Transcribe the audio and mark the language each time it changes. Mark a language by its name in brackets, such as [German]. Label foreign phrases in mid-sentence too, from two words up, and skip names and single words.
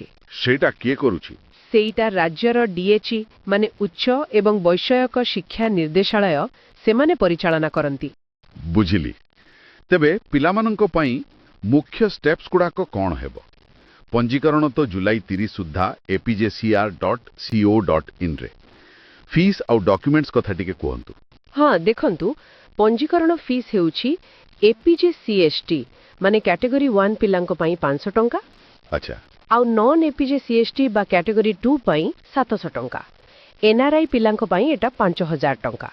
[Odia] ସେଇଟା କିଏ କରୁଛି? ସେଇଟା ରାଜ୍ୟର ଡିଏଚଇ ମାନେ ଉଚ୍ଚ ଏବଂ ବୈଷୟିକ ଶିକ୍ଷା ନିର୍ଦ୍ଦେଶାଳୟ ସେମାନେ ପରିଚାଳନା କରନ୍ତି। ବୁଝିଲି। ତେବେ ପିଲାମାନଙ୍କ ପାଇଁ ମୁଖ୍ୟ ଷ୍ଟେପ୍ସ ଗୁଡ଼ାକ କ'ଣ ହେବ? ପଞ୍ଜୀକରଣ ତ ଜୁଲାଇ 30 ସୁଦ୍ଧା apjcr.co.in ରେ। ଫିସ୍ ଆଉ ଡକ୍ୟୁମେଣ୍ଟସ୍ କଥା ଟିକେ କୁହନ୍ତୁ। ହଁ, ଦେଖନ୍ତୁ, ପଞ୍ଜୀକରଣ ଫିସ୍ ହେଉଛି ଏପିଜେସିଏସଟି ମାନେ କ୍ୟାଟେଗୋରୀ 1 ପିଲାଙ୍କ ପାଇଁ 500 ଟଙ୍କା, ଆଚ୍ଛା, ଆଉ ନନ୍ ଏପିଜେସିଏସଟି ବା କ୍ୟାଟେଗୋରୀ 2 ପାଇଁ 700 ଟଙ୍କା। ଏନ୍ଆରଆଇ ପିଲାଙ୍କ ପାଇଁ ଏଟା 5000 ଟଙ୍କା।